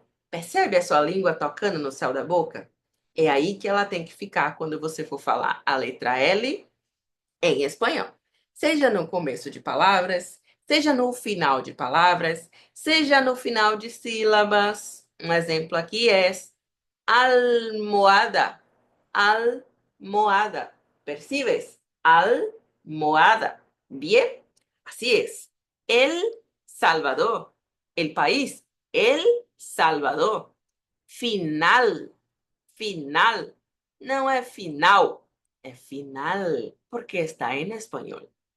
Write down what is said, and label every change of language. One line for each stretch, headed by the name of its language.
Portuguese: Percebe a sua língua tocando no céu da boca? É aí que ela tem que ficar quando você for falar a letra L em espanhol. Seja no começo de palavras, seja no final de palavras, seja no final de sílabas. Um exemplo aqui é almohada, almohada.
Spanish: ¿Percibes? Almohada. Bien, así es. El Salvador, el país, El Salvador. Final, final.
Portuguese: Não é final, é final, porque
Spanish: está en español.